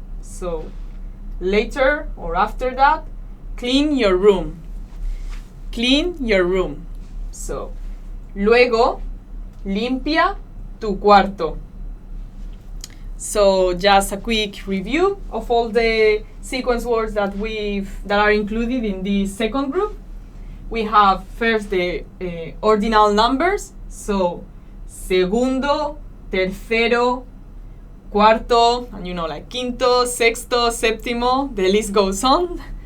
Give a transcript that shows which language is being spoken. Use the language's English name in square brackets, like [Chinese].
[English] So later or after that, clean your room. Clean your room. [Spanish] So luego limpia tu cuarto. [English] So just a quick review of all the sequence words that are included in this second group. We have first the ordinal numbers, so [Spanish] segundo, tercero, cuarto, [English] and [Spanish] quinto, sexto, séptimo, [English] the list goes on.